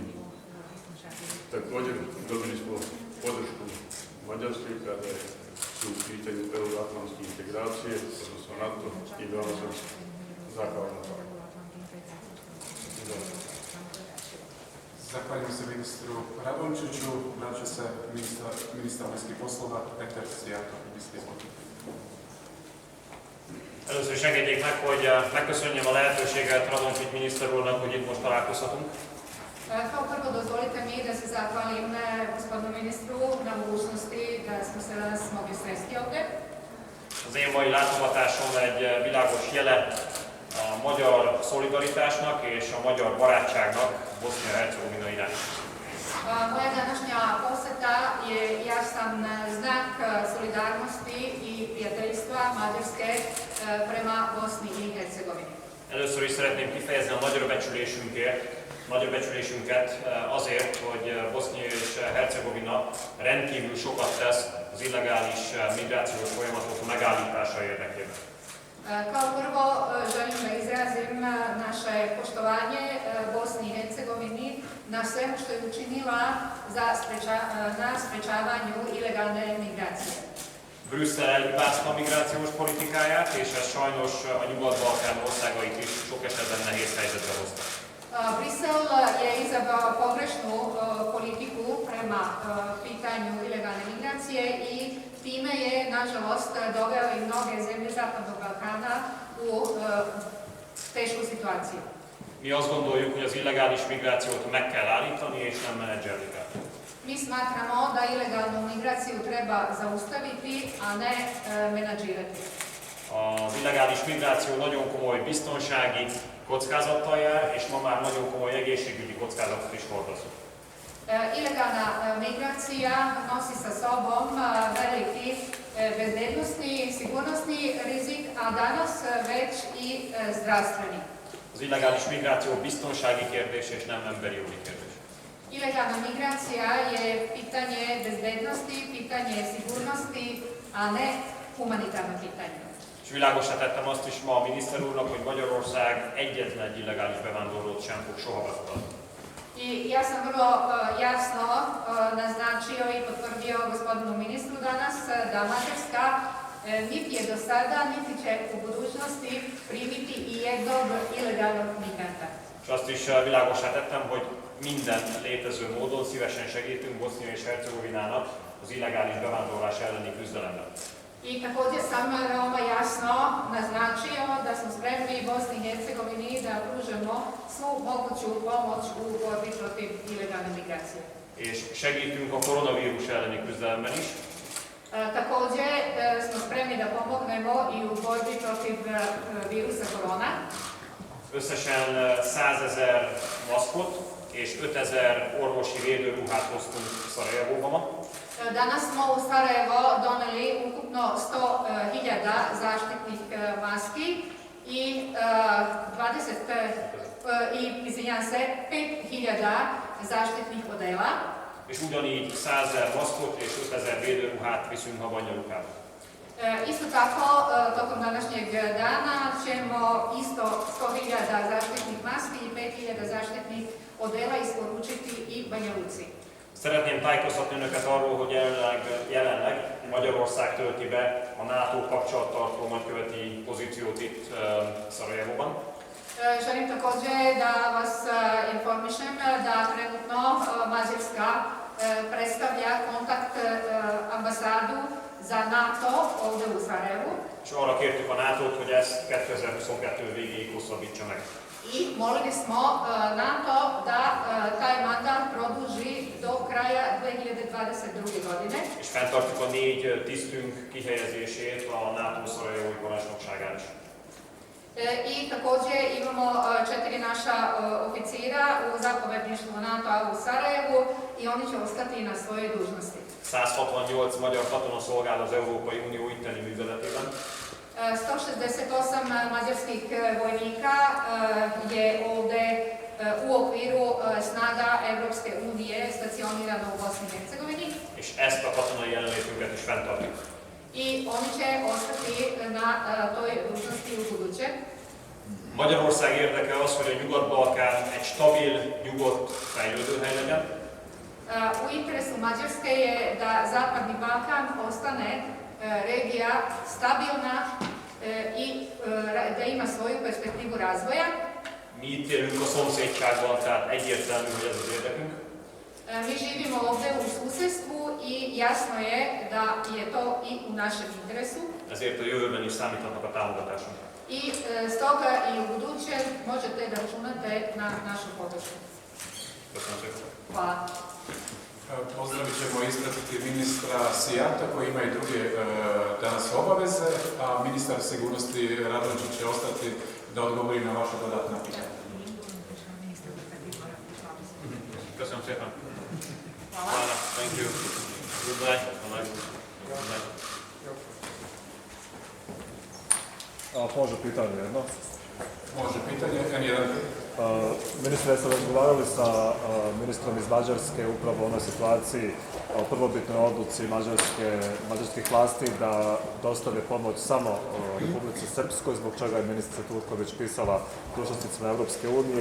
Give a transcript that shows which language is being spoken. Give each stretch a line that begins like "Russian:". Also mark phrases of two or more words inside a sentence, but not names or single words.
Bosnian: Također dobili smo podršku Mađarske kada su u pitanju euroatlantske integracije, odnosno NATO, i veoma sam zahvalan na to. Zahvaljujem se ministru Radončiću. Vraća se ministar vanjskih poslova Peter Szijjártó.
Hungarian: Először is engedjék meg, hogy megköszönjem a lehetőséget Radončić miniszter úrnak, hogy itt most találkozhatunk.
Bosnian: Kao prvo dozvolite mi da se zahvalim gospodinu ministru na mogućnosti da smo se danas mogli sresti ovdje.
Hungarian: Az én mai látogatásom egy világos jele a magyar szolidaritásnak és a magyar barátságnak Bosznia-Hercegovina iránt.
Bosnian: Moja današnja poseta je jasan znak solidarnosti i prijateljstva Mađarske prema Bosni i Hercegovini.
Hungarian: Először is szeretném kifejezni a nagyra becsülésünket azért, hogy Bosznia és Hercegovina rendkívül sokat tesz az illegális migrációs folyamatok megállítása érdekében.
Bosnian: Kao prvo želim da izrazim naše poštovanje Bosni i Hercegovini na svemu što je učinila na sprečavanju ilegalne migracije.
Hungarian: Brüsszel elhibázta a migrációs politikáját, és ez sajnos a Nyugat-Balkán országait is sok esetben nehéz helyzetbe hozta.
Bosnian: Brisel je izabrao pogrešnu politiku prema pitanju ilegalne migracije i time je, nažalost, doveo i mnoge zemlje Zapadnog Balkana u tešku situaciju.
Hungarian: Mi azt gondoljuk, hogy az illegális migrációt meg kell állítani, és nem menedzselni kell.
Bosnian: Mi smatramo da ilegalnu migraciju treba zaustaviti, a ne menadžirati.
Hungarian: Az illegális migráció nagyon komoly biztonsági kockázattal jár, és ma már nagyon komoly egészségügyi kockázatot is hordoz.
Bosnian: Ilegalna migracija nosi sa sobom veliki bezbednosni i sigurnosni rizik, a danas već i zdravstveni.
Hungarian: Az illegális migráció biztonsági kérdés és nem emberi jogi kérdés.
Bosnian: Ilegalna migracija je pitanje bezbednosti, pitanje sigurnosti, a ne humanitarno pitanje.
Hungarian: És világosra tettem azt is ma a miniszter úrnak, hogy Magyarország egyetlen egy illegális bevándorlót sem fog soha befogadni.
Bosnian: I ja sam vrlo jasno naznačio i potvrdio gospodinu ministru danas da Mađarska niti je do sada, niti će u budućnosti primiti i jednog ilegalnog migranta.
Hungarian: És azt is világosra tettem, hogy minden létező módon szívesen segítünk Bosznia és Hercegovinának az illegális bevándorlás elleni küzdelemben.
Bosnian: I također sam veoma jasno naznačio da smo spremni Bosni i Hercegovini da pružemo svu moguću pomoć u borbi protiv ilegalne migracije.
Hungarian: És segítünk a koronavírus elleni küzdelemben is.
Bosnian: Također smo spremni da pomognemo i u borbi protiv virusa korona.
Hungarian: Összesen 100 000 maszkot és 5000 orvosi védőruhát hoztunk Szarajevóba ma.
Bosnian: Danas smo u Sarajevo doneli ukupno 100.000 zaštitnih maski i 5.000 zaštitnih odela.
Hungarian: És ugyanígy 100 000 maszkot és 5000 védőruhát viszünk Havanyalukába.
Bosnian: Isto tako, tokom današnjeg dana ćemo isto 100.000 zaštitnih maski i 5.000 zaštitnih odela isporučiti i Banja Luci.
Hungarian: Szeretném tájékoztatni önöket arról, hogy jelenleg Magyarország tölti be a NATO kapcsolattartó nagyköveti pozíciót itt Szarajevóban.
Bosnian: Želim također da vas informišem da trenutno Mađarska predstavlja kontakt ambasadu za NATO ovdje u Sarajevu.
Hungarian: És arra kértük a NATO-t, hogy ezt 2022 végéig hosszabbítsa meg.
Bosnian: I molili smo NATO da taj mandat produži do kraja 2022. godine.
Hungarian: És fenntartjuk a 4 tisztünk kihelyezését a NATO szarajevói parancsnokságán is.
Bosnian: I također imamo 4 naša oficira u zapovjedništvu NATO-a u Sarajevu i oni će ostati na svojoj dužnosti.
Hungarian: 168 magyar katona szolgál az Európai Unió itteni műveletében.
Bosnian: 168 mađarskih vojnika je ovdje u okviru snaga Europske unije stacionirano u Bosni i Hercegovini.
Hungarian: És ezt a katonai jelenlétünket is fenntartjuk.
Bosnian: I oni će ostati na toj dužnosti u buduće.
Hungarian: Magyarország érdeke az, hogy a Nyugat-Balkán egy stabil, nyugodt fejlődőhely legyen.
Bosnian: U interesu Mađarske je da Zapadni Balkan ostane regija stabilna i da ima svoju perspektivu razvoja.
Hungarian: Mi itt élünk a szomszédságban, tehát egyértelmű, hogy ez az érdekünk.
Bosnian: Mi živimo ovdje u susjedstvu i jasno je da je to i u našem interesu.
Hungarian: Ezért a jövőben is számíthatnak a támogatásunkra.
Bosnian: I stoga i u buduće možete da računate na našu podršku.
Hungarian: Köszönöm szépen.
Bosnian: Hvala. Pozdravit ćemo i ispratiti ministra Sijata koji ima i druge danas obaveze, a ministar sigurnosti Radončić će ostati da odgovori na vaše dodatna pitanja.
Hungarian: Köszönöm szépen.
Bosnian: Hvala.
English: Thank you. Goodbye. Bye.
Bosnian: Može pitanje jedno. Može pitanje, N1. Ministre, ste razgovarali sa ministrom iz Mađarske upravo o onoj situaciji, o prvobitnoj odluci mađarskih vlasti da dostave pomoć samo Republici Srpskoj, zbog čega je ministrica Turković pisala dužnosnicima Europske unije.